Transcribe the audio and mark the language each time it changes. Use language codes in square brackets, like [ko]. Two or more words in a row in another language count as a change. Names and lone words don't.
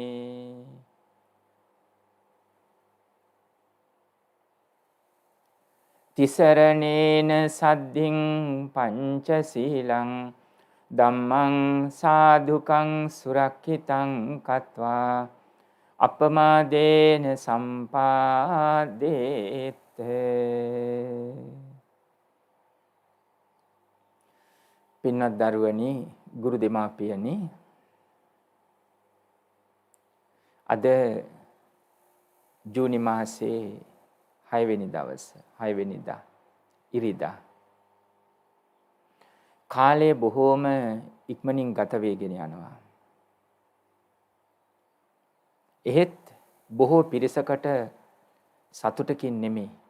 [pi] තිසරණේන සද්ධින් පංචශීලං ධම්මං සාදුකං සුරක්ඛිතං කତ୍වා අපමාදේන සම්පාදේත [si] පින්වත් දරුවනි ගුරු දෙමාපියනි අද ජූනි මාසයේ 6 වෙනි දවස 6 වෙනිදා ඉරිදා කාලය බොහෝම ඉක්මනින් ගත වෙගෙන යනවා එහෙත් බොහෝ පිරිසකට සතුටකින් නෙමෙයි.